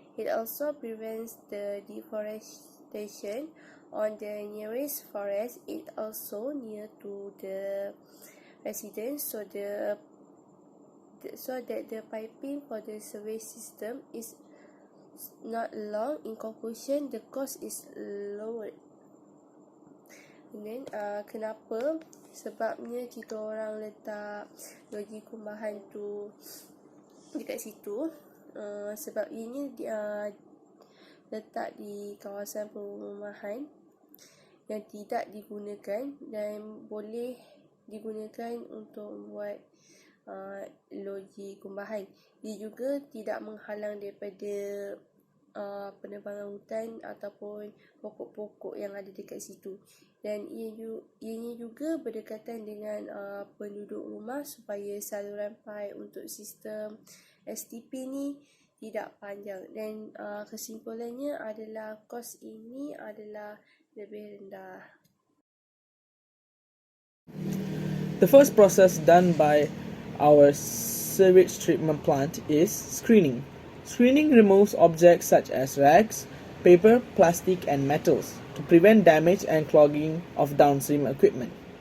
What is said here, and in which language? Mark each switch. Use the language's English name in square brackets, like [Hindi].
[English] It also prevents the deforestation on the nearest forest. It also near to the residents, so that the piping for the sewage system is not long. In conclusion, the cost is lowered. And then [Malay] kenapa? Sebabnya kita orang letak loji kumbahan tu dekat situ, sebab ini letak di kawasan perumahan yang tidak digunakan dan boleh digunakan untuk membuat loji kumbahan. Dia juga tidak menghalang daripada penebangan hutan ataupun pokok-pokok yang ada dekat situ. Dan ianya juga berdekatan dengan penduduk rumah supaya saluran pipe untuk sistem STP ni tidak panjang, dan kesimpulannya adalah kos ini adalah lebih rendah. [English] The first process done by our sewage treatment plant is screening. Screening removes objects such as rags, paper, plastic, and metals to prevent damage and clogging of downstream equipment.